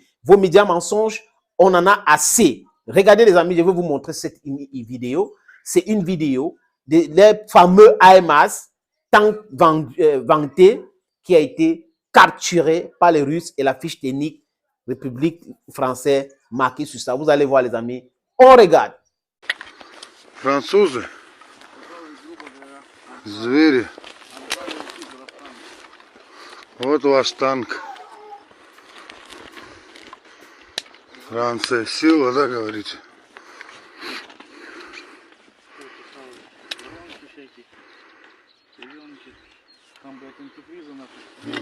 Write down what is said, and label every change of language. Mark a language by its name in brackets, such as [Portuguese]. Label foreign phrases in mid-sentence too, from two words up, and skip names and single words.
[French] Vos médias mensonges, on en a assez. Regardez les amis, je vais vous montrer cette vidéo. C'est une vidéo des fameux HIMARS tant vanté qui a été capturé par les Russes et la fiche technique République française marquée sur ça. Vous allez voir les amis. On regarde. [Russian] Французы, звери. Вот ваш танк. Франция сила, да, говорите? Там, блядь, антифриза нахуй.